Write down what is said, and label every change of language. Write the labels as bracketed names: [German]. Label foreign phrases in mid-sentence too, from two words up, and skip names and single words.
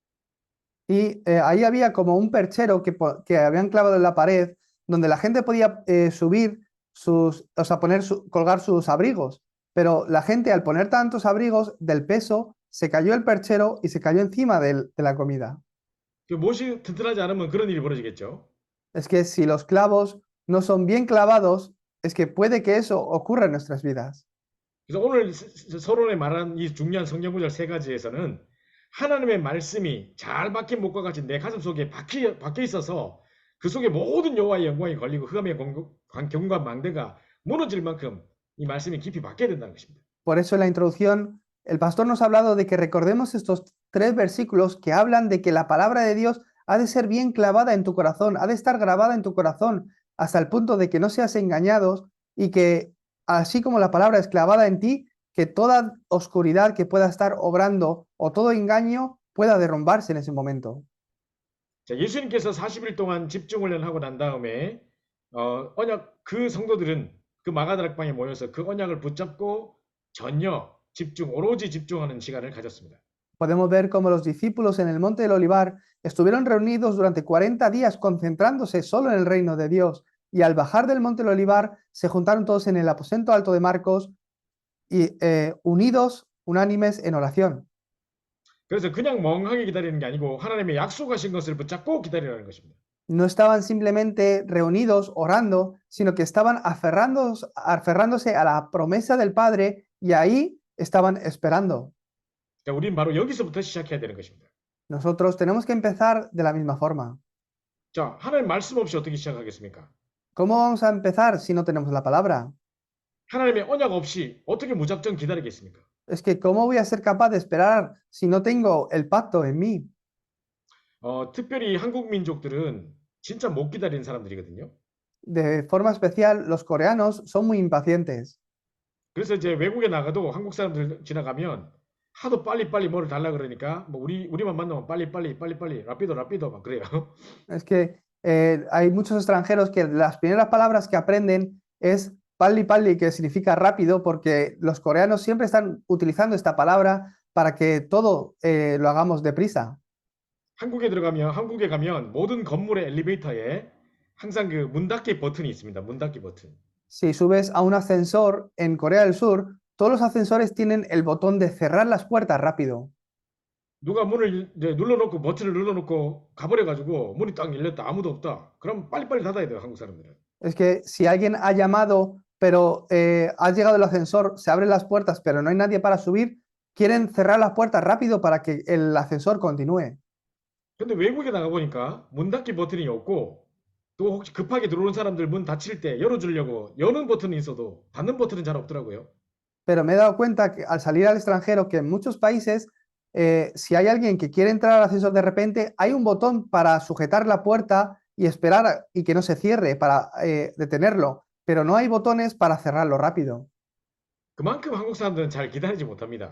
[Spanish] Y ahí había como un perchero que habían clavado en la pared donde la gente podía subir o sea, colgar sus abrigos. Pero la gente al poner tantos abrigos del peso se cayó el perchero y se cayó encima de la comida. [Korean] 그 못이 튼튼하지 않으면 그런 일이 벌어지겠죠. [Spanish] Es que si los clavos no son bien clavados, es que puede que eso ocurra en nuestras vidas. [Korean] 그래서 오늘 서론에 말한 이 중요한 성경 구절 세 가지에서는 하나님의 말씀이 잘 박힌 못과 같이 내 가슴 속에 박혀 있어서 그 속에 모든 여호와의 영광이 걸리고 흑암의 견고한 망대가 무너질 만큼 이 말씀이 깊이 박혀야 된다는 것입니다. [Spanish] Por eso en la introducción el pastor nos ha hablado de que recordemos estos 3 versículos que hablan de que la palabra de Dios ha de ser bien clavada en tu corazón, ha de estar grabada en tu corazón hasta el punto de que no seas engañados y que así como la palabra es clavada en ti, que toda oscuridad que pueda estar obrando o todo engaño pueda derrumbarse en ese momento. [Korean] 자, 예수님께서 40일 동안 집중훈련하고 난 다음에 언약 그 성도들은 그 마가다락방에 모여서 그 언약을 붙잡고 전혀 오로지 집중하는 시간을 가졌습니다. [Spanish] Podemos ver cómo los discípulos en el Monte del Olivar estuvieron reunidos durante 40 días concentrándose solo en el reino de Dios y al bajar del Monte del Olivar se juntaron todos en el aposento alto de Marcos y unidos, unánimes en oración. [Korean] 그래서 그냥 멍하게 기다리는 게 아니고 하나님의 약속하신 것을 붙잡고 기다리라는 것입니다. [Spanish] No estaban simplemente reunidos orando, sino que estaban aferrándose a la promesa del Padre y ahí estaban esperando. [Korean] 그러니까 우리는 바로 여기서부터 시작해야 되는 것입니다. [Spanish] Nosotros tenemos que empezar de la misma forma. [Korean] 자, 하나님 말씀 없이 어떻게 시작하겠습니까? [Spanish] ¿Cómo vamos a empezar si no tenemos la palabra? [Korean] 하나님의 언약 없이 어떻게 무작정 기다리겠습니까? [Spanish] Es que ¿cómo voy a ser capaz de esperar si no tengo el pacto en mí? [Korean] 특별히 한국 민족들은 진짜 못 기다리는 사람들이거든요. [Spanish] De forma especial, los coreanos son muy impacientes. [Korean] 그래서 이제 외국에 나가도 한국 사람들 지나가면 하도 빨리빨리 뭐를 달라 그러니까 뭐 우리만 만나면 빨리빨리 라피도 막 그래요. [Spanish] Es que hay muchos extranjeros que las primeras palabras que aprenden es palli, que significa rápido, porque los coreanos siempre están utilizando esta palabra para que todo lo hagamos deprisa. [Korean] 한국에 가면 모든 건물의 엘리베이터에 항상 그 문 닫기 버튼이 있습니다. 문 닫기 버튼. [Spanish] Si subes a un ascensor en Corea del Sur, todos los ascensores tienen el botón de cerrar las puertas rápido. [Korean] 누가 문을 이제 버튼을 눌러놓고 가버려가지고 문이 딱 열렸다 아무도 없다. 그럼 빨리빨리 닫아야 돼요 한국 사람들은. [Spanish] Es que si alguien ha llamado, pero has llegado el ascensor, se abren las puertas, pero no hay nadie para subir, quieren cerrar las puertas rápido para que el ascensor continúe. [Korean] 근데 외국에 나가 보니까 문 닫기 버튼이 없고 또 혹시 급하게 들어오는 사람들 문 닫힐 때 열어주려고 여는 버튼이 있어도 닫는 버튼은 잘 없더라고요. [Spanish] Pero me he dado cuenta que al salir al extranjero que en muchos países, si hay alguien que quiere entrar al ascensor de repente, hay un botón para sujetar la puerta y esperar y que no se cierre, para detenerlo, pero no hay botones para cerrarlo rápido. [Korean] 그만큼 한국 사람들은 잘 기다리지 못합니다.